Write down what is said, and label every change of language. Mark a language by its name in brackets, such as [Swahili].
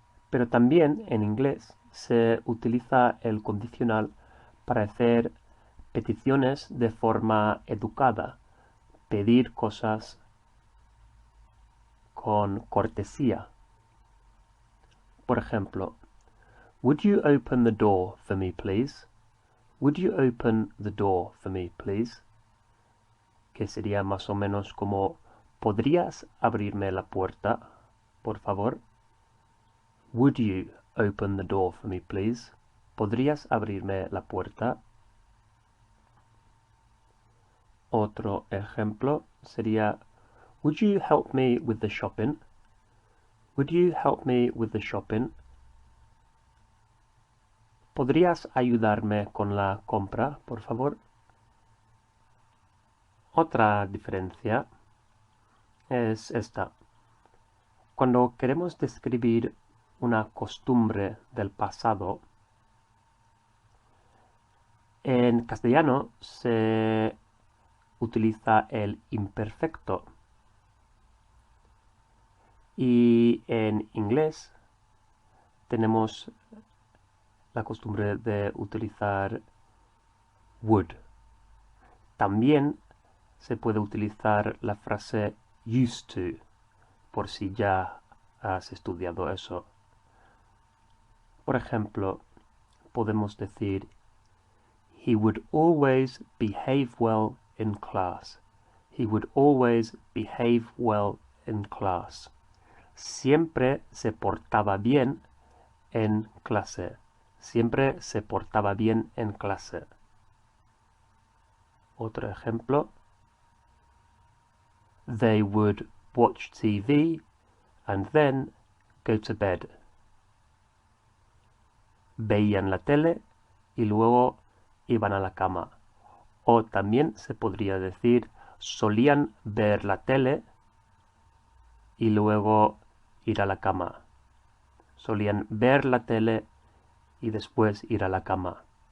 [Spanish] Pero también en inglés se utiliza el condicional para hacer peticiones de forma educada, pedir cosas con cortesía. Por ejemplo, [English] would you open the door for me, please? Would you open the door for me, please? [Spanish] Que sería más o menos como, ¿podrías abrirme la puerta, por favor? [English] Would you open the door for me, please? [Spanish] ¿Podrías abrirme la puerta? Otro ejemplo sería, [English] would you help me with the shopping? Would you help me with the shopping? [Spanish] ¿Podrías ayudarme con la compra, por favor? Otra diferencia es esta. Cuando queremos describir una costumbre del pasado, en castellano se utiliza el imperfecto y en inglés tenemos la costumbre de utilizar would. También se puede utilizar la frase used to, por si ya has estudiado eso. Por ejemplo, podemos decir, [English] He would always behave well in class. He would always behave well in class. [Spanish] Siempre se portaba bien en clase. Siempre se portaba bien en clase. Otro ejemplo. [English] They would watch TV and then go to bed. [Spanish] Veían la tele y luego iban a la cama. O también se podría decir solían ver la tele y luego ir a la cama. Solían ver la tele y después ir a la cama.